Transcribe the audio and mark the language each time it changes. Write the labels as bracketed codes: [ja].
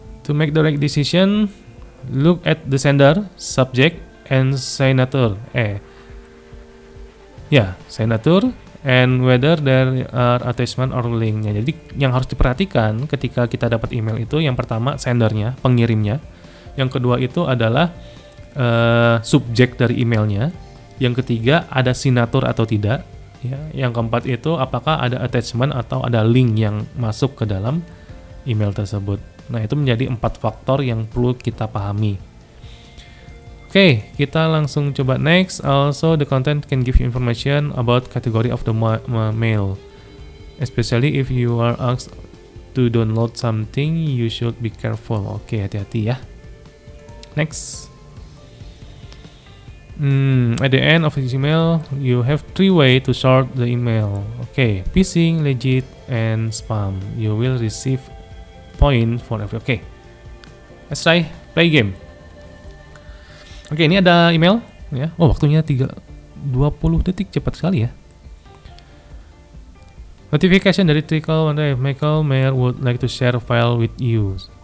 [en] To make the right decision, look at the sender, subject, and signature. Signature and whether there are attachment or link. [id] Jadi yang harus diperhatikan ketika kita dapat email itu, yang pertama sendernya, pengirimnya. Yang kedua itu adalah subjek dari emailnya. Yang ketiga ada signature atau tidak. Ya. Yang keempat itu apakah ada attachment atau ada link yang masuk ke dalam email tersebut. Nah, itu menjadi 4 faktor yang perlu kita pahami. Oke, kita langsung coba next. [en] Also, the content can give you information about category of the mail. Especially if you are asked to download something, you should be careful. Oke, [id] hati-hati ya. [en] Next. At the end of each email, you have 3 ways to sort the email. Okay, phishing, legit, and spam. You will receive point for every. Okay, let's try play game. Oke, [id] ini ada email ya. Oh, waktunya 20 detik, cepat sekali ya. [en] Notification dari Trickle Michael Mayer would like to share a file with you.